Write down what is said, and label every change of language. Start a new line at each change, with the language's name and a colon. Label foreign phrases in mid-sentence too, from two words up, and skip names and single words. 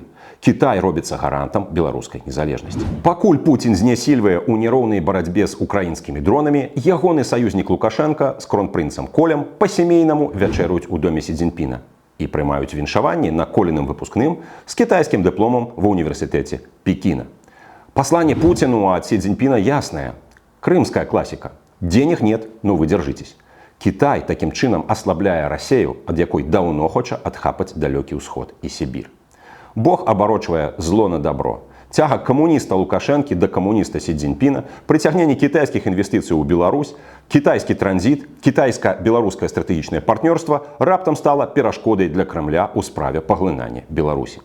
Belarusian: Кітай робіцца гарантам беларускай незалежнасці. Пакуль Пуцін знясільвае ў няроўнай барацьбе з украінскімі дронамі, ягоны саюзнік Лукашенка з кронпрынцам Колем па-сямейнаму вячэруюць у доме Сі Цзіньпіна і прымаюць віншаванні на Коліным выпускным з кітайскім дыпломам ва ўніверсітэце Пекіна. Пасланне Пуціну ад Сі Цзіньпіна яснае. Крымская класіка.
Russian: Денег нет, но вы держитесь.
Belarusian: Кітай такім чынам аслабляе Расію, ад якой даўно хоча адхапаць далёкі ўсход і Сібір. Бог абарочвае зло на добро. Цяга камуніста Лукашэнкі да камуніста Сі Цзіньпіна, прыцягненне кітайскіх інвестыцый у Беларусь, кітайскі транзіт, кітайска-беларускае стратэгічнае партнёрства раптам стала перашкодай для Крамля ў справе паглынання Беларусі.